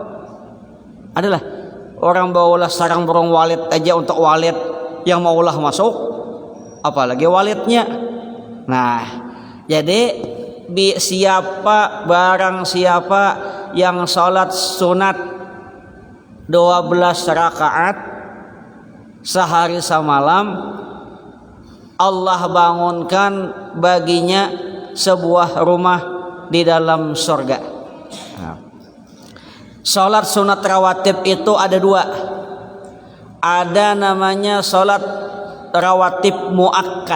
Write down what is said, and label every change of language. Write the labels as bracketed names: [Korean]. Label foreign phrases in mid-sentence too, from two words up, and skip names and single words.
[Indonesian] Adalah orang bawalah sarang burung walet aja untuk walet yang maulah masuk, apalagi waletnya. Nah, jadi barang siapa yang salat sunat 12 rakaat sehari semalam, Allah bangunkan baginya sebuah rumah di dalam surga. Nah, salat sunat rawatib itu ada dua. Ada namanya salat rawatib muakkad.